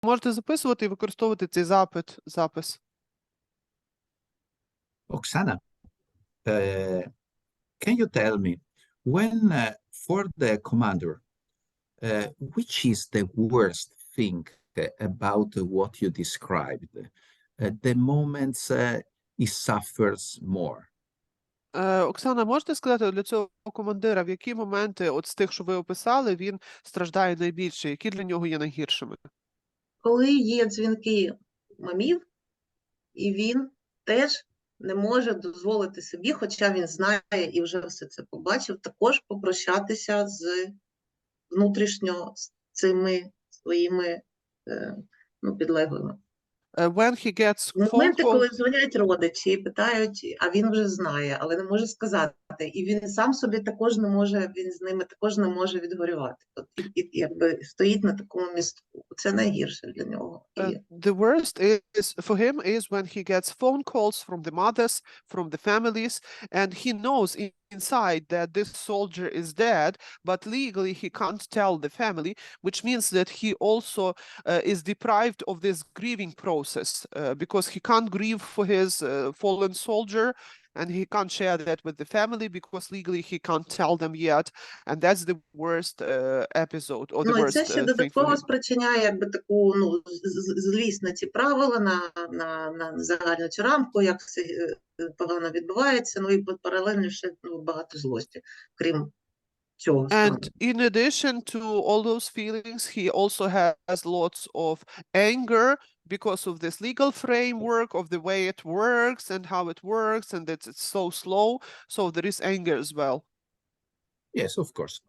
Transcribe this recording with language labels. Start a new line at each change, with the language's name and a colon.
Ukrainian: можете записувати і використовувати цей запис.
English: Oksana, can you tell me, when for the commander, which is the worst thing about what you described? The moments he suffers more.
Ukrainian: Оксана, можете сказати для цього командира, в які моменти от з тих, що ви описали, він страждає найбільше, які для нього є найгіршими? Коли є дзвінки мамів, і він теж не може дозволити собі, хоча він знає і вже все це побачив, також попрощатися з внутрішньо з цими своїми підлеглими.
English: When he gets phone
Ukrainian: Моменти,
English: calls...
Ukrainian: коли дзвонять родичі і питають, а він вже знає, але не може сказати. І він сам собі також не може, він з ними також не може відгорювати. І якби стоїть на такому містку. Це найгірше для нього.
English: The worst is for him is when he gets phone calls from the mothers, from the families, and he knows inside that this soldier is dead, but legally he can't tell the family, which means that he also is deprived of this grieving process because he can't grieve for his fallen soldier, and he can't share that with the family because legally he can't tell them yet, and that's the worst episode or the worst
Ukrainian: це ще додатково спричиняє якби таку злість на ці правила, на загальну цю рамку, як це погано відбувається, і паралельно ще багато злості, крім цього.
English: And in addition to all those feelings, he also has lots of anger because of this legal framework of the way it works and how it works, and that it's so slow. So there is anger as well. Yes, of course.